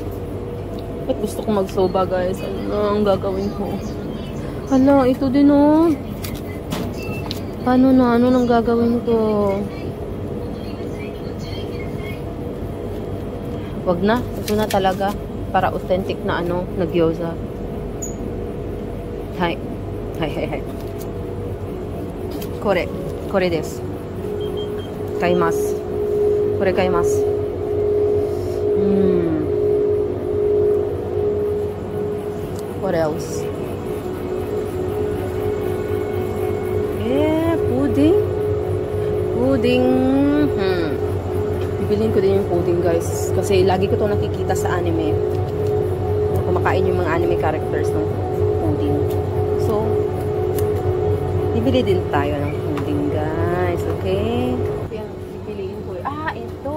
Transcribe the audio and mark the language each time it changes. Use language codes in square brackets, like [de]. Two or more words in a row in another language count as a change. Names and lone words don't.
[tl] Ba't gusto ko mag-soba, guys? Ano na ang gagawin ko? Hala, ito din, oh. Paano na? Ano nang gagawin ko? Wag na. Ito na talaga. Para authentic na na gyoza. [ja] はい。これです. 買います. これ買います. [en] What else? Pudding. [tl] Bibilin ko din yung pudding, guys. Kasi lagi ko to nakikita sa anime. Kumakain yung mga [en] anime characters [tl] ng pudding. So, bibili din tayo ng pudding, guys. Okay? Yung bibiliin ko. Ito.